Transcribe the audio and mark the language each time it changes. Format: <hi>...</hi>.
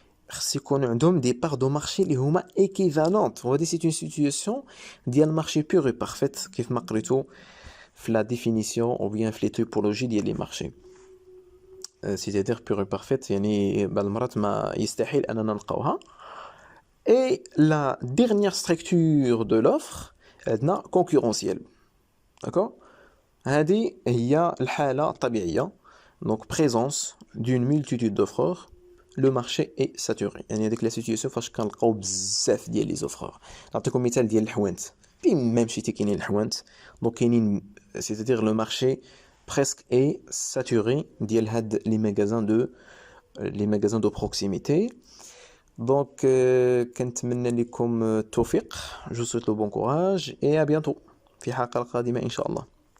<ar>خص يكون عندهم</ar> <fr>des parts de marché</fr> <ar>اللي هما</ar> <fr>équivalentes. وهذه c'est une situation ديال marché pur et parfaite</fr> <ar>كيف ما قريتو في</ar> <fr>la définition ou bien في les typologies ديال les marchés. C'est-à-dire pure et parfaite</fr> <ar>يعني بعض المرات ما يستحيل أننا نلقاوها.</ar> <fr>Et la dernière structure de l'offre</fr> <ar>عندنا</ar> <fr>concurrentielle.</fr> <ar>D'accord? هذه هي الحالة الطبيعية.</ar> <fr>Donc présence d'une multitude d'offreurs, le marché est saturé.</fr> <ar>يعني هذيك</ar> <fr>la situation</fr> <ar>فاش كنلقاو بزاف ديال</ar> <fr>les offreurs.</fr> <ar>نعطيكم مثال ديال الحوانت. فين مشيتي كاينين الحوانت.</ar> <fr>Donc كاينين c'est-à-dire le marché presque est saturé</fr> <ar>ديال هاد</ar> <fr>les magasins de proximité. Donc</fr> <ar>كنتمنى لكم التوفيق.</ar> <fr>Je vous souhaite le bon courage et à bientôt</fr> <ar>في حلقة قادمة إن شاء الله.</ar>